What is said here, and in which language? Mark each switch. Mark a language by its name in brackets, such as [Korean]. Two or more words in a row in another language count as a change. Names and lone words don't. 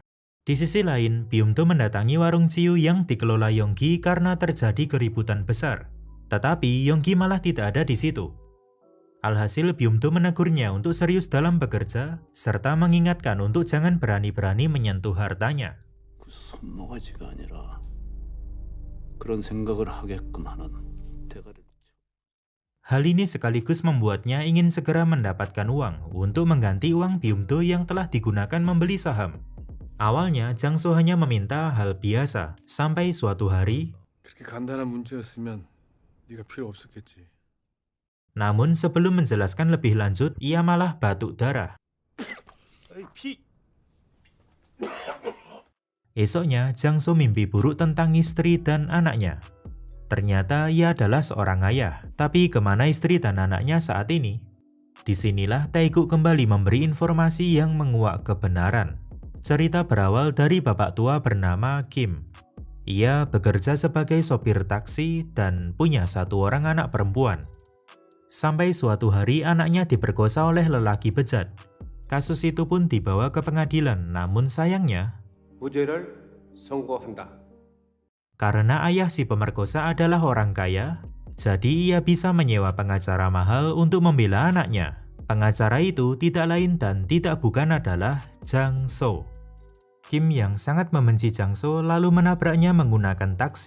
[Indonesian] Di sisi lain, Byum-do mendatangi warung ciu yang dikelola Yonggi karena terjadi keributan besar. Tetapi Yonggi malah tidak ada di situ. Alhasil Byum-do menegurnya untuk serius dalam bekerja, serta mengingatkan untuk jangan berani-berani menyentuh hartanya. [Korean] 그 손모가지가 아니라 그런 생각을 하게끔 하는 대가를. [Indonesian] Hal ini sekaligus membuatnya ingin segera mendapatkan uang untuk mengganti uang Byum-do yang telah digunakan membeli saham. Awalnya, Jang-soo hanya meminta hal biasa, sampai suatu hari. [Korean] 그렇게 간단한 문제였으면 네가 필요 없었겠지. [Indonesian] Namun sebelum menjelaskan lebih lanjut, ia malah batuk darah. Esoknya, Jang-soo mimpi buruk tentang istri dan anaknya. Ternyata ia adalah seorang ayah, tapi kemana istri dan anaknya saat ini? Disinilah Tae-guk kembali memberi informasi yang menguak kebenaran. Cerita berawal dari bapak tua bernama Kim. Ia bekerja sebagai sopir taksi dan punya 1 orang anak perempuan. Sampai suatu hari anaknya diperkosa oleh lelaki bejat. Kasus itu pun dibawa ke pengadilan, namun sayangnya [Korean] 무죄를 선고한다. [Indonesian] karena ayah si pemerkosa adalah orang kaya, jadi ia bisa menyewa pengacara mahal untuk membela anaknya. Pengacara itu tidak lain dan tidak bukan adalah Jang-soo. Kim yang sangat membenci Jang-soo lalu menabraknya menggunakan taksi.